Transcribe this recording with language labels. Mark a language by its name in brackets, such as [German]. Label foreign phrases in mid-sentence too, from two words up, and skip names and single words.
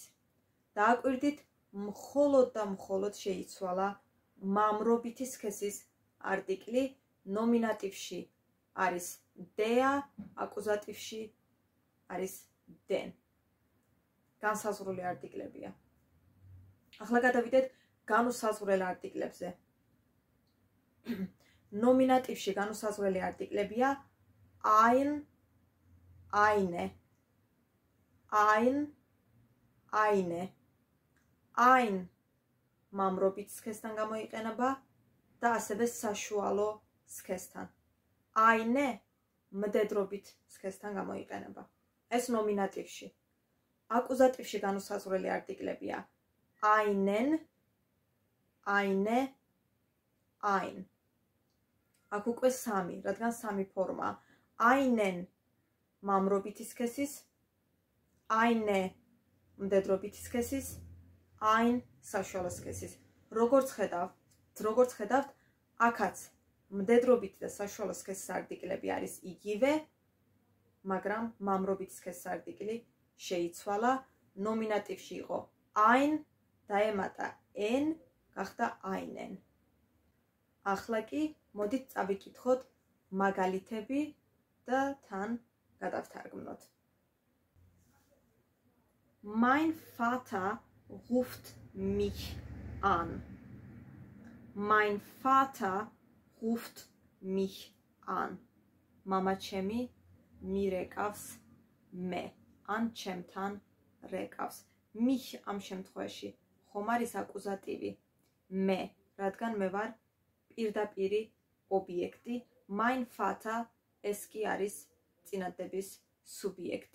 [Georgian] დააკვირდით, მხოლოდ და მხოლოდ შეიცვალა მამრობითი სქესის არტიკლი, ნომინატივში არის der, აკუზატივში არის den. განსაზღვრული არტიკლებია. ახლა გადავიდეთ განუსაზღვრელ არტიკლებზე. ნომინატივში განუსაზღვრელი არტიკლებია [German] ein, eine, ein, eine, ein [Georgian] მამრობით სქესთან გამოიყენება და ასევე საშუალო სქესთან. eine მდედრობით სქესთან გამოიყენება. ეს ნომინატივში. აკუზატივში განუსაზღვრელი არტიკლებია [German] einen, eine, ein. [Georgian] აქ უკვე სამი, რადგან სამი ფორმა. einen მამრობითი სქესის, eine მდედრობითი სქესის, ein საშუალო სქესის. როგორც ხედავთ, აქაც მდედრობითი და საშუალო სქესის არტიკლები არის იგივე, მაგრამ მამრობითი სქესის არტიკლი შეიცვალა. ნომინატივში იყო ein, დაემატა en, გახდა einen. ახლა კი მოდით წავიკითხოთ მაგალითები და თან გადავთარგმნოთ. [German] Mein Vater ruft mich an. Mein Vater ruft mich an. [Georgian] Mama ჩემი მირეკავს მე. ან ჩემთან რეკავს. mich ამ შემთხვევაში ხომ არის აკუზატივი მე, რადგან მე ვარ პირდაპირი ობიექტი. [German] mein Vater [Georgian] ეს კი არის წინადების სუბიექტი.